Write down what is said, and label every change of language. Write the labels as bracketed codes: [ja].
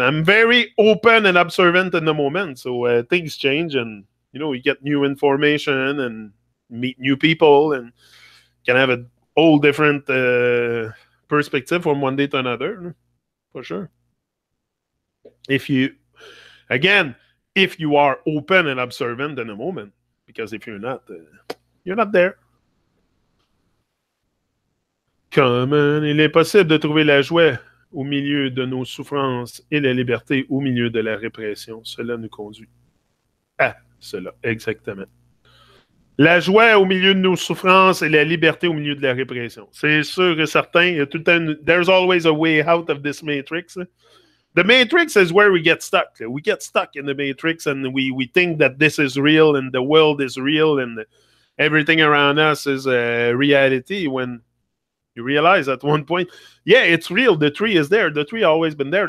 [en] I'm very open and observant in the moment. So things change, and you get new information and meet new people, and can have a whole different perspective from one day to another, for sure. If you are open and observant in the moment, because if you're not there. [fr] Comment il est possible de trouver la joie au milieu de nos souffrances et la liberté au milieu de la répression. Cela nous conduit à cela, exactement. La joie au milieu de nos souffrances et la liberté au milieu de la répression. C'est sûr et certain. Il y a tout le temps, [en] there's always a way out of this matrix. The matrix is where we get stuck. We get stuck in the matrix and we think that this is real and the world is real and everything around us is a reality when you realize at one point, yeah, it's real. The tree is there. The tree always been there.